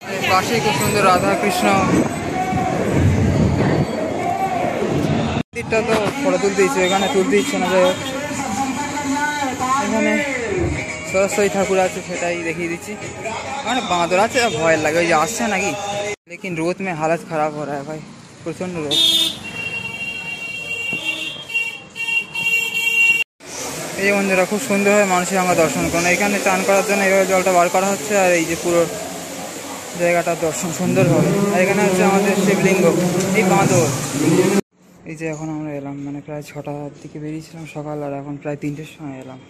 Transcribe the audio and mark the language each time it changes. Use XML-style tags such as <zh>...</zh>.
<bn>পাশেই খুব সুন্দর রাধা কৃষ্ণ মন্দিরটা, তো ফটো তুলতে দিচ্ছে, এখানে তুলতে দিচ্ছে না। যাই হোক, এখানে সরস্বতী ঠাকুর আছে, সেটাই দেখিয়ে দিচ্ছি। মানে বাঁদর আছে, ভয় লাগে, ওই যে আসছে নাকি।</bn> <hi>लेकिन रोद में हालत खराब हो रहा है भाई, प्रचंड रोद।</hi> <bn>এই মন্দিরটা খুব সুন্দরভাবে মানুষের সঙ্গে দর্শন করুন। এখানে চান করার জন্য এইভাবে জলটা বার করা হচ্ছে, আর এই যে পুরো জায়গাটা দর্শন সুন্দর হবে। আর এখানে হচ্ছে আমাদের শিবলিঙ্গ, এই বাঁদর। এই যে এখন আমরা এলাম, মানে প্রায় 6টার দিকে বেরিয়েছিলাম সকাল, আর এখন প্রায় 3টের সময় এলাম।</bn>